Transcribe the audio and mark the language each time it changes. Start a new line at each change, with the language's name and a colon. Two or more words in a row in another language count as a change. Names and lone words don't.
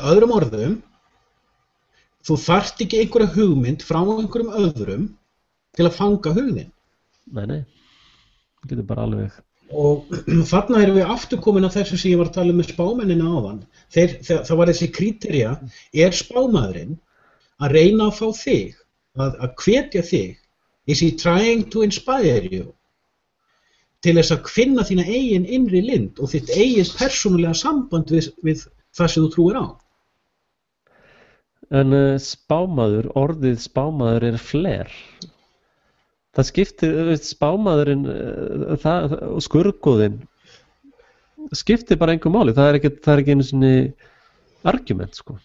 Icelandic: öðrum orðum, þú þarft ekki einhverja hugmynd frá einhverjum öðrum til að fanga hugðin. Nei, það getur bara alveg. Og þarna erum við aftur komin að þessu sem ég var að tala með spámennina áðan. Það var þessi kríterja, er spámaðurinn að reyna að fá þig, að hvetja þig,
English: is he trying to inspire you,
Icelandic: til þess að finna þína eigin innri lind og þitt eigin persónulega samband við það sem þú trúir á. En orðið spámaður er fler. Það skiptir, spámaðurinn og skurðgoðinn skiptir bara engu máli, það er ekki einu sinni argument, sko.